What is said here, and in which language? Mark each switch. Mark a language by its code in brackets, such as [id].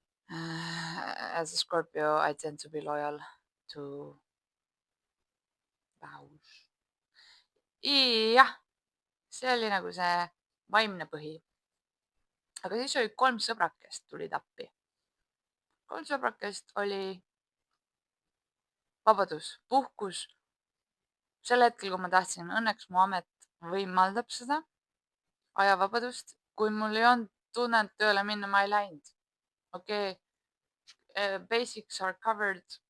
[en] As a Scorpio, I tend to be loyal to vows. [et] Jah, see oli nagu see vaimne põhi. Aga siis oli 3 sõbrakest tulid appi. 3 sõbrakest oli vabadus, puhkus. Sel hetkel, kui ma tahtsin, õnneks mu amet võimaldab seda ajavabadust. Kui mul ei olnud tunnet tööle minna, ma ei läinud. [en] Okei, basics are covered.